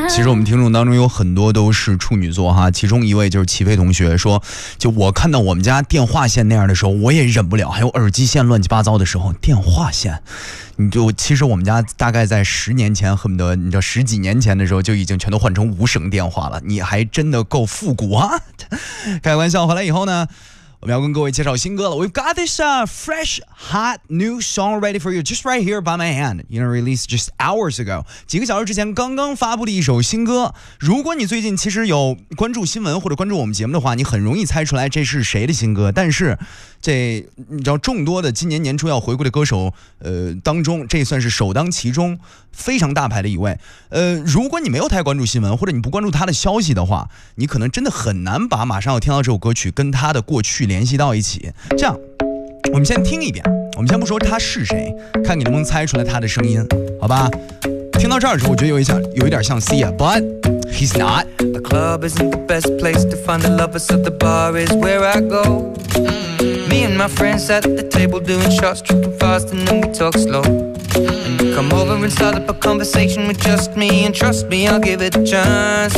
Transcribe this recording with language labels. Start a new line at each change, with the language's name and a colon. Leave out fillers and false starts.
Chinese: 我们听众当中有很多都是处女座哈，其中一位就是齐飞同学说，就我看到我们家电话线那样的时候我也忍不了，还有耳机线乱七八糟的时候，电话线你就，其实我们家大概在十年前，恨不得你知道十几年前的时候就已经全都换成无绳电话了，你还真的够复古啊。开玩笑，回来以后呢我们要跟各位介绍新歌了。
English: We've got this fresh hot new song ready for you just right here by my hand, you know, released just hours ago,
Chinese: 几个小时之前刚刚发布的一首新歌。如果你最近其实有关注新闻或者关注我们节目的话，你很容易猜出来这是谁的新歌。但是这你知道众多的今年年初要回归的歌手当中，这算是首当其冲非常大牌的一位。如果你没有太关注新闻或者你不关注他的消息的话，你可能真的很难把马上要听到这首歌曲跟他的过去联系到一起。这样我们先听一遍，我们先不说他是谁，看你能不能猜出来他的声音，好吧。听到这儿的时候我觉得有一点像 Sia,
English: but he's not. The club isn't the best place to find the lovers, so the bar is where I go. Me and my friends at the table doing shots, tripping fast and then we talk slow. Come over and start up a conversation with just me, and trust me I'll give it a chance.